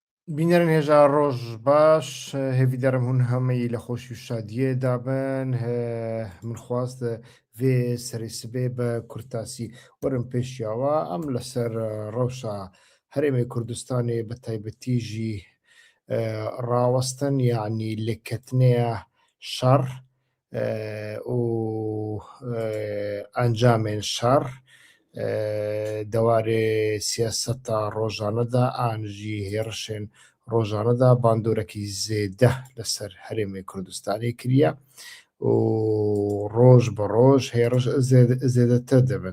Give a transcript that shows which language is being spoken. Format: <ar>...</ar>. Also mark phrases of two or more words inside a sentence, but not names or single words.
<ku>بینەرن هێژا ڕۆژ باش هێویدارم هون هەمەی لە خۆشی و شادیە دابن من خواست vê serê sibê bi Kurtasî werin pêşiyawa em li ser rewşa Herêmê Kurdistanê bi taybetî jî rawestin yanî lêketinê şer û encamên şer dewarê siyaseta rojane de an jî hêrişên rojane de bandorekî zêde li ser Herêmê Kurdistanê kiriye û roj bi roj hêriş zêdetir dibin.</ku>